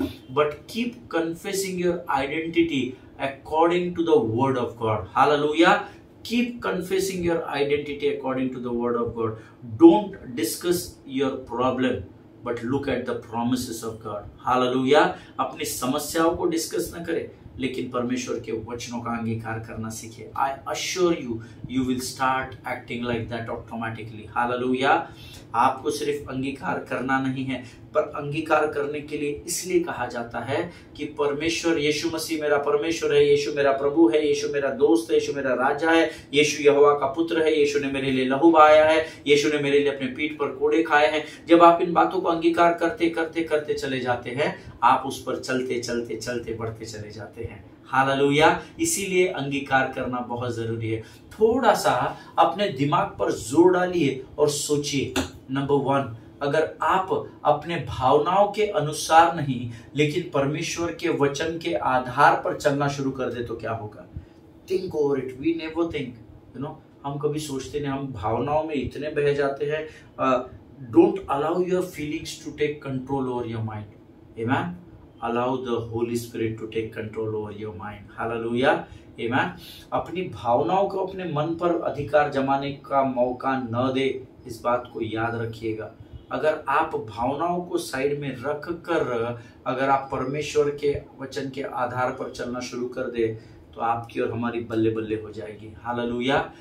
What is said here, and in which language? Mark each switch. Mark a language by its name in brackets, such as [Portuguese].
[English] But keep confessing your identity according to the word of God. Hallelujah. Keep confessing your identity according to the word of God. Don't discuss your problem, but look at the promises of God. Hallelujah. [Hindi] अपनी समस्याओं को discuss न करें, लेकिन परमेश्वर के वचनों का अंगीकार करना सीखे। [English] I assure you, you will start acting like that automatically. Hallelujah. [Hindi] आपको सिर्फ अंगीकार करना नहीं है, पर अंगीकार करने के लिए इसलिए कहा जाता है कि परमेश्वर, यीशु मसीह मेरा परमेश्वर है, यीशु मेरा प्रभु है, यीशु मेरा दोस्त है, यीशु मेरा राजा है, यीशु यहोवा का पुत्र है, यीशु ने मेरे लिए लहू बहाया है, यीशु ने मेरे लिए अपने पीठ पर कोड़े खाए हैं। जब आप इन बातों को अंगीकार करते करते करते चले जाते हैं, आप उस पर चलते चलते चलते बढ़ते चले जाते हैं। हालेलुया। इसीलिए अंगीकार करना बहुत जरूरी है। थोड़ा सा अपने दिमाग पर जोर डालिए और सोचिए। नंबर 1, अगर आप अपने भावनाओं के अनुसार नहीं, लेकिन परमेश्वर के वचन के आधार पर चलना शुरू कर दे तो क्या होगा? [English] Think over it. We never think, [Hindi] हम कभी सोचते नहीं, हम भावनाओं में इतने बह जाते हैं। [English] Don't allow your feelings to take control over your mind. Amen. Allow the Holy Spirit to take control over your mind. Hallelujah. Amen. [Hindi] अपनी भावनाओं को अपने मन पर अधिकार जमाने का मौका न दे, इस बात को याद रखिएगा। अगर आप भावनाओं को साइड में रख कर अगर आप परमेश्वर के वचन के आधार पर चलना शुरू कर दे तो आपकी और हमारी बल्ले बल्ले हो जाएगी। हालेलुया।